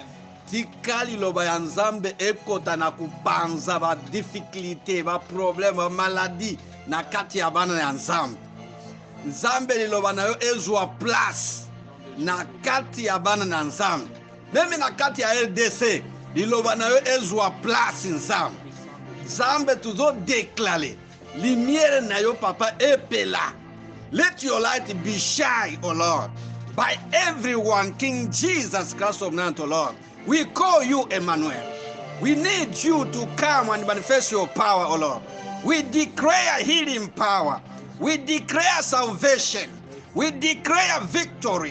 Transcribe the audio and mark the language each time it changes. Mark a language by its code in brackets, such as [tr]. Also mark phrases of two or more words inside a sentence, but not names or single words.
[ln] Tika liloba ya nzambe ekota na kupanza ba difficulté, ba problème, ba maladie na kati ya bana ya nzambe. Nzambe liloba na yo ezwa place na kati ya bana na nzambe. Meme na kati ya LDC liloba na yo ezwa place nzambe. Nzambe tuzo [fr] déclarer lumière [ln] na yo papa epela. [en] Let your light be shine, O Lord, by everyone. King Jesus Christ of Nazareth, O Lord, we call you Emmanuel. We need you to come and manifest your power, O Lord. We declare healing power. We declare salvation. We declare victory.